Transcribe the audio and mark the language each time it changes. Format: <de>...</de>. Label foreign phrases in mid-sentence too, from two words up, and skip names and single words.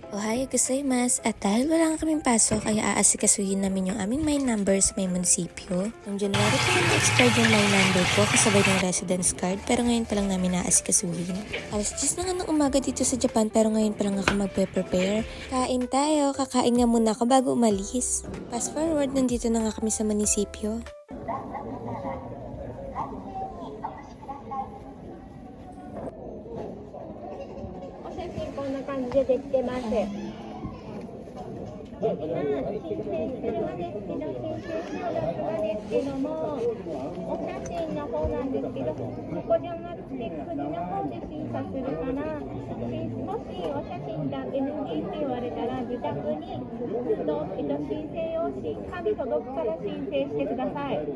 <ja>おはようございます.</ja> <tl>At dahil wala nga kaming pasok ay aasikasuhin namin yung aming</tl> <en>main number</en> <tl>sa may munisipyo. Noong January pa lang na-expired yung</tl> <en>main number</en> <tl>ko kasabay ng</tl> <en>residence card</en> <tl>pero ngayon pa lang namin aasikasuhin. Alas 10 na nga ng umaga dito sa Japan pero ngayon pa lang ako magpe-prepare. Kain tayo, kakain nga muna ako bago umalis.</tl> <en>Fast forward,</en> <tl>nandito na nga kami sa munisipyo.</tl> <ja>こんな感じでできてます。で、今申請するまですけど、申請承諾まですけども、お写真の方なんですけど、ここじゃなくて国の方で審査するから、もしお写真が NG って言われたら、自宅に申請用紙、紙届くから申請してください。</ja>